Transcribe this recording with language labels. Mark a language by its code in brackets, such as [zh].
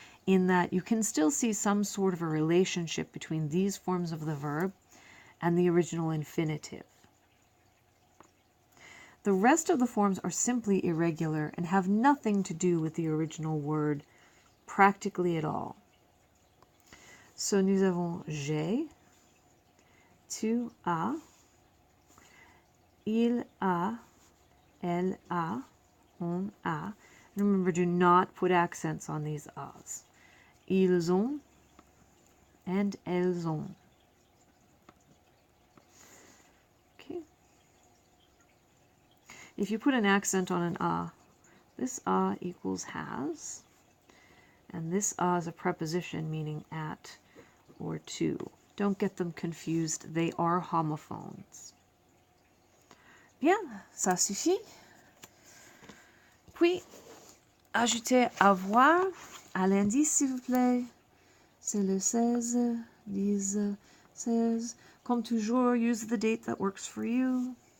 [en] in that you can still see some sort of a relationship between these forms of the verb and the original infinitive. The rest of the forms are simply irregular and have nothing to do with the original word practically at all. [fr] So nous avons j'ai, tu as, il a, elle a, on a. [en] And remember, do not put accents on these a's. [fr] Ils ont and elles ont. [en] Okay. If you put an accent on an a, this a equals has, and this a is a preposition meaning at or to. Don't get them confused, they are homophones. [fr] Bien, ça suffit. Puis, ajoutez avoir à l'indice, s'il vous plaît. C'est le 16, 10, 16. [en] Comme toujours, use the date that works for you.